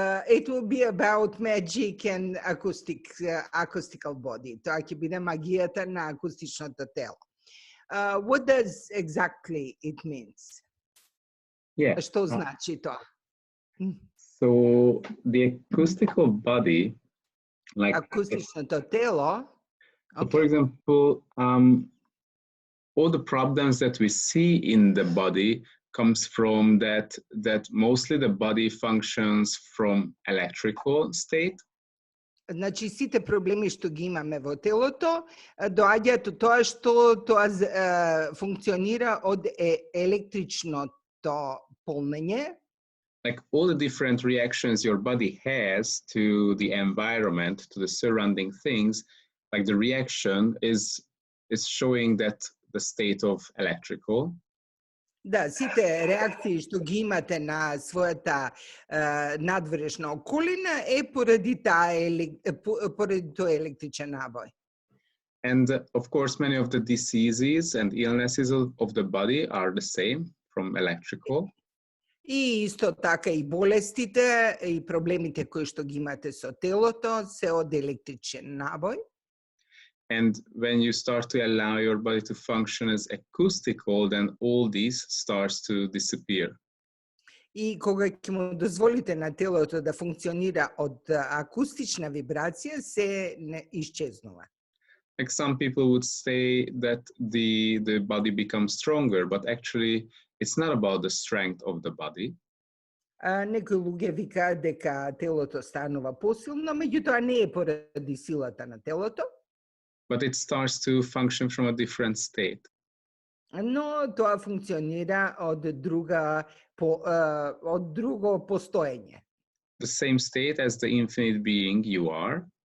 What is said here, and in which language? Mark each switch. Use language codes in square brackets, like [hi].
[en] It will be about magic and acoustical body. [mk] Тоа ќе биде магијата на акустичното тело. [en] What does exactly it means? Yeah. [mk] Што значи тоа? [en] So the acoustical body, like [mk] акустичното тело. [en] So for example, all the problems that we see in the body comes from that mostly the body functions from electrical state. [mk] Значи сите проблеми што ги имаме во телото доаѓаат од тоа што тоа функционира од електричното полнење. [en] Like all the different reactions your body has to the environment, to the surrounding things, like the reaction is showing that the state of electrical. [mk] Да, сите реакции што ги имате на својата надворешна околина поради тој електричен набој. [en] And of course, many of the diseases and illnesses of the body are the same from electrical. [mk] И исто така и болестите и проблемите кои што ги имате со телото се од електричен набој. [en] And when you start to allow your body to function as acoustical, then all these starts to disappear. [mk] И кога ќе му дозволите на телото да функционира од акустична вибрација, се не исчезнува. [en] Like some people would say that the body becomes stronger, but actually it's not about the strength of the body. [mk] Некои луѓе викаат дека телото станува посилно, меѓутоа не поради силата на телото. [en] But it starts to function from a different state. [mk] Но тоа функционира од друго постоење. [en] The same state as the infinite being you are.